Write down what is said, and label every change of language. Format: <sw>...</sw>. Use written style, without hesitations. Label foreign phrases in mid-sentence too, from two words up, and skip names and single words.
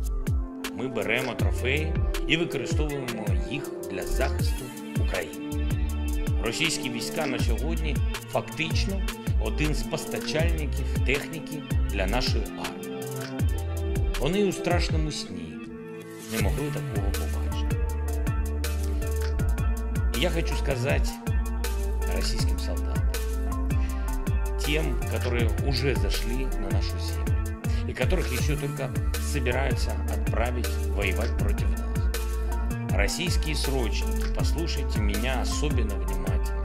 <uk>Ми беремо трофеї і використовуємо їх для захисту України. Російські війська на сьогодні фактично один з постачальників техніки для нашої армії. Вони у страшному сні не могли такого побачити.</uk> <ru>И я хочу сказать российским солдатам, тем, которые уже зашли на нашу землю и которых еще только собираются отправить воевать против нас. Российские срочники, послушайте меня особенно внимательно.</ru>